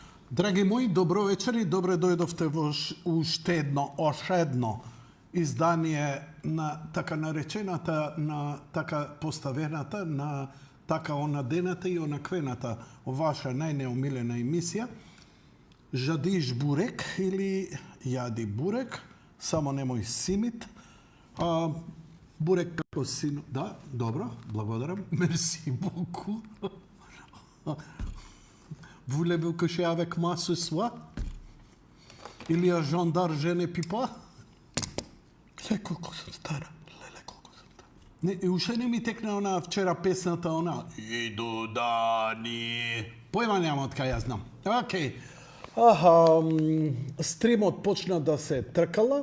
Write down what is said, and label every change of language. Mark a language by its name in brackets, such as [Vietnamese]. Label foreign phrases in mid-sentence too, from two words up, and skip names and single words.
[Macedonian] Драги мои, добро вечер и добре дојдовте во уште едно издание на така наречената, на така поставената, на така онадената и онаквената ваша најнеомилена емисија Жадиш бурек или Јади бурек, само немој симит. Бурек како син... Да, добро, благодарам. [French] Merci beaucoup. Voulez-vous que je sois avec moi ce soir? Il y a gendarme, je ne peux pas. [Macedonian] Леле колку сум стара. Не, и уште не ми текна она вчера песната, она Иду дани. Појма нема од кај ја знам. Океј. Стримот почна да се тркала.